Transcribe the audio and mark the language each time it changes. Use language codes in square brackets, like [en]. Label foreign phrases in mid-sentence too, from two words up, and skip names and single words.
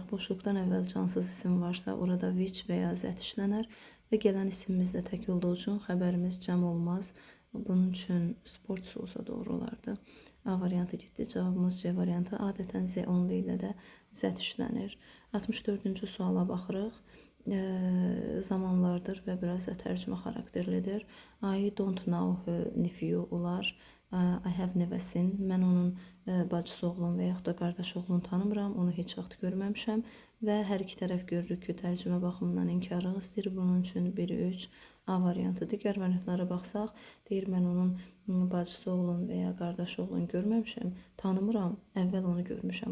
[az] Boşluqdan əvvəl cansız isim varsa, orada which və ya that işlənər və gələn isimimiz də tək olduğu üçün xəbərimiz cəm olmaz. Bunun üçün sports olsa doğru olardı. A variantı getdi. Cavabımız C variantı. Adətən [en] Z only [az] ilə də that işlənir. 64-cü suala baxırıq. Zamanlardır və biraz da tərcümə xarakterlidir. [en] I don't know her nephew olar. I have never seen. [az] Mən onun bacısı oğlum və yaxud da qardaş oğlunu tanımıram. Onu heç vaxt görməmişəm və hər iki tərəf görürük ki, tərcümə baxımından inkarlıq istəyir. Bunun üçün 1-3 A variantı. Digər variantlara baxsaq, deyir mən onun bacısı oğlum və ya qardaş oğlunu görməmişəm, tanımıram, əvvəl onu görmüşəm.